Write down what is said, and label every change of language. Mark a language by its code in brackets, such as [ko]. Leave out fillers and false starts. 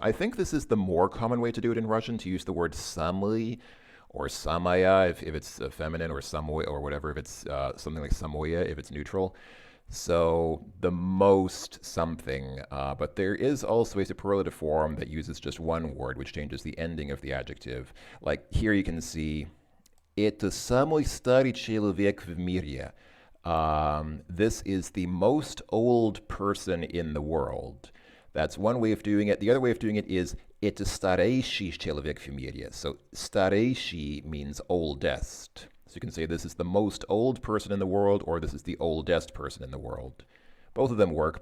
[en] I think this is the more common way to do it in Russian, to use the word samый or samaya if it's feminine, or samoy or whatever if it's something like samoya if it's neutral. So the most something. But there is also a superlative form that uses just one word, which changes the ending of the adjective. Like here you can see, [ru] это самый старый человек в мире. [en] This is the most old person in the world. That's one way of doing it. The other way of doing it is [ru] это старейший человек в мире. [en] So старейший means oldest. So you can say this is the most old person in the world, or this is the oldest person in the world. Both of them work.